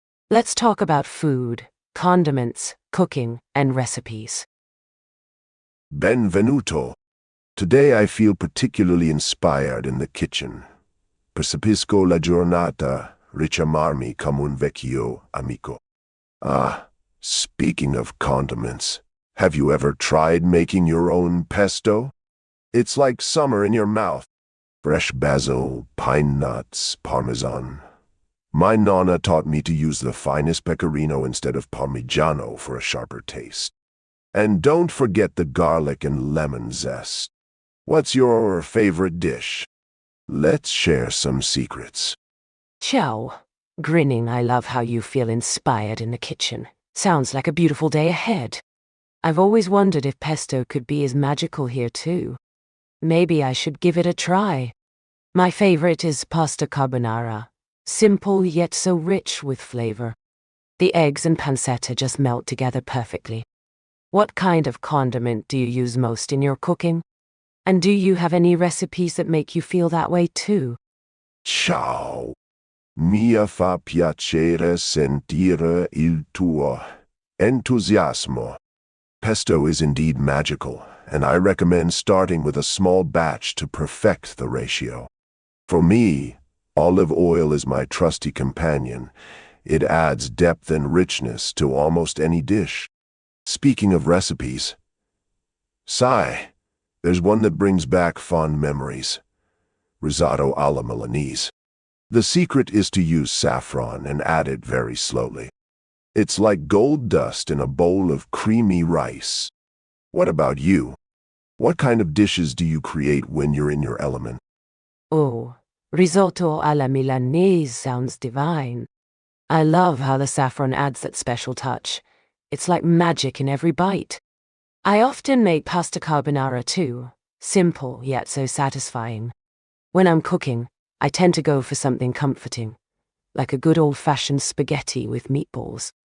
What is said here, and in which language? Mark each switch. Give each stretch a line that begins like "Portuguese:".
English: Let's talk about food, condiments, cooking, and recipes.
Italian: Benvenuto.
English: Today I feel particularly inspired in the kitchen.
Italian: Percepisco la giornata richiamarmi come un vecchio amico.
English: Speaking of condiments, have you ever tried making your own pesto? It's like summer in your mouth. Fresh basil, pine nuts, parmesan. My nonna taught me to use the finest pecorino instead of parmigiano for a sharper taste. And don't forget the garlic and lemon zest. What's your favorite dish? Let's share some secrets.
Italian: Ciao.
English: Grinning, I love how you feel inspired in the kitchen. Sounds like a beautiful day ahead. I've always wondered if pesto could be as magical here too. Maybe I should give it a try. My favorite is pasta carbonara. Simple yet so rich with flavor. The eggs and pancetta just melt together perfectly. What kind of condiment do you use most in your cooking? And do you have any recipes that make you feel that way too?
Italian: Ciao. Mi fa piacere sentire il tuo entusiasmo.
English: Pesto is indeed magical, and I recommend starting with a small batch to perfect the ratio. For me, olive oil is my trusty companion. It adds depth and richness to almost any dish. Speaking of recipes, there's one that brings back fond memories. Risotto alla Milanese. The secret is to use saffron and add it very slowly. It's like gold dust in a bowl of creamy rice. What about you? What kind of dishes do you create when you're in your element? Oh, risotto alla Milanese sounds divine. I love how the saffron adds that special touch. It's like magic in every bite. I often make pasta carbonara too. Simple yet so satisfying. When I'm cooking, I tend to go for something comforting, like a good old-fashioned spaghetti with meatballs.